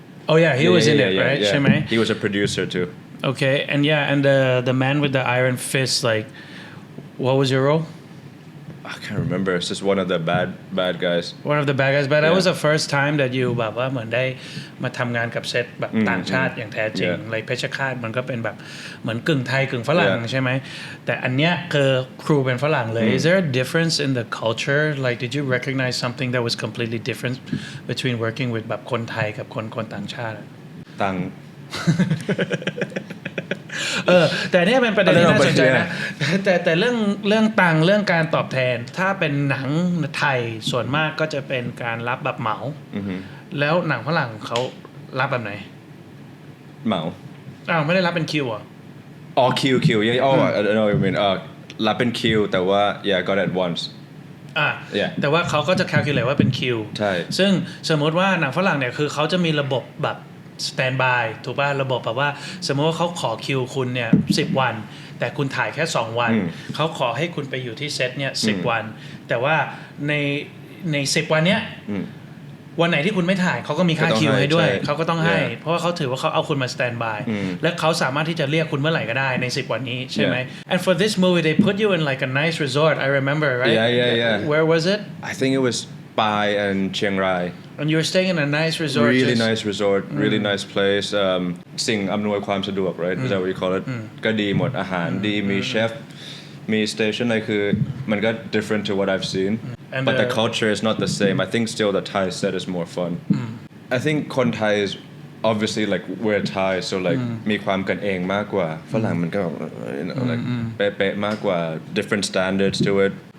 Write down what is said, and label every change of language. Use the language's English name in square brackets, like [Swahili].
[English] Oh yeah, he was in it, right? [Thai] ใช่ไหม [English] He was a producer too. Okay, and the man with the iron fist, like, what was your role? I can't remember. It's just one of the bad guys. One of the bad guys, but that was the first time that you [Thai] แบบว่าเหมือนได้มาทำงานกับเซตแบบต่างชาติอย่างแท้จริง like เพชฌฆาตมันก็เป็นแบบเหมือนกึ่งไทยกึ่งฝรั่งใช่ไหมแต่อันเนี้ยคือครูเป็นฝรั่งเลย [English] Is there a difference in the culture? Like, did you recognize something that was completely different between working with [Thai] แบบคนไทยกับคนต่างชาติ ต่าง แต่เนี่ยเป็นประเด็นที่น่าสนใจนะแต่เรื่องตังค์เรื่องการตอบแทนถ้าเป็นหนังไทยส่วนมากก็จะเป็นการรับแบบเหมาแล้วหนังฝรั่งเขารับแบบไหน เหมา ไม่ได้รับเป็นคิวอ่ะ อ๋อคิว [English] yeah oh I know what you mean [Thai] รับเป็นคิวแต่ว่า [English] yeah got it once [Thai] แต่ว่าเขาก็จะ calculate ว่าเป็นคิว ใช่ ซึ่งสมมติว่าหนังฝรั่งเนี่ยคือเขาจะมีระบบแบบสแตนด์บายถูกป่ะระบบแบบว่าสมมติว่าเขาขอคิวคุณเนี่ย10 วันแต่คุณถ่ายแค่2 วันเขาขอให้คุณไปอยู่ที่เซตเนี่ย10 วันแต่ว่าใน10 วันเนี้ยวันไหนที่คุณไม่ถ่ายเขาก็มีค่าคิวให้ด้วยเขาก็ต้องให้เพราะว่าเขาถือว่าเขาเอาคุณมาสแตนด์บายและเขาสามารถที่จะเรียกคุณเมื่อไหร่ก็ได้ใน10 วันนี้ใช่ไหม [English] And for this movie they put you in like a nice resort I remember right yeah Where was it I think it was Pai and Chiang Rai And you were staying in a nice resort really nice resort really nice place [Thai] สิ่งอำนวยความสะดวก [English] right is that what you call it [Thai] ก็ดีหมดอาหารดีมีเชฟมีสเตชันอะไรคือมันก็ [English] different to what I've seen but the culture is not the same I think still the Thai set is more fun I think คนไทย is obviously like we're Thai so like [Thai] มีความกันเองมากกว่าฝรั่งมันก็ [English] you know like [Thai] เป๊ะๆมากกว่า [English] different standards to it